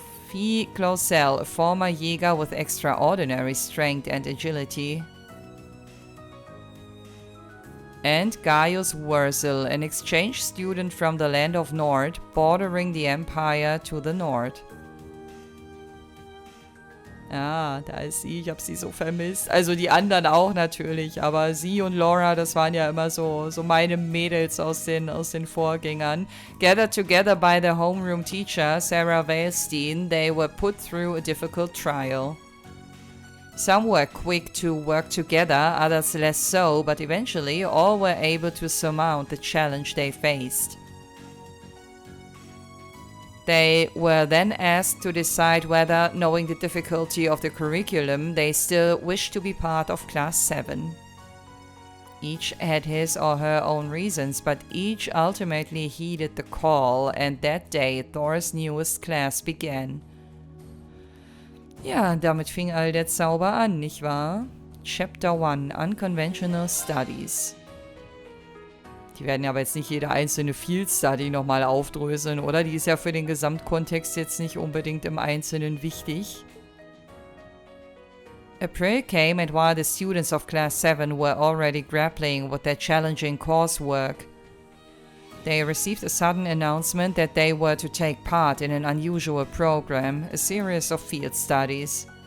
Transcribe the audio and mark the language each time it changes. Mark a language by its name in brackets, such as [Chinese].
[English] Fie Claussell, a former Jäger with extraordinary strength and agility. And Gaius Worzel, an exchange student from the land of Nord, bordering the Empire to the north. [German] Ah, da ist sie, ich habe sie so vermisst. Also die anderen auch natürlich, aber sie und Laura, das waren ja immer so meine Mädels aus den Vorgängern. [English] Gathered together by the homeroom teacher, Sara Valestein, they were put through a difficult trial. Some were quick to work together, others less so, but eventually all were able to surmount the challenge they faced. They were then asked to decide whether, knowing the difficulty of the curriculum, they still wished to be part of Class 7. Each had his or her own reasons, but each ultimately heeded the call, and that day Thors' newest class began. [German] Ja, damit fing all der Zauber an, nicht wahr? [English] Chapter 1, Unconventional Studies. [German] Die werden aber jetzt nicht jede einzelne Field Study nochmal aufdröseln, oder? Die ist ja für den Gesamtkontext jetzt nicht unbedingt im Einzelnen wichtig. [English] April came, and while the students of Class 7 were already grappling with their challenging coursework, they received a sudden announcement that they were to take part in an unusual program, a series of field studies.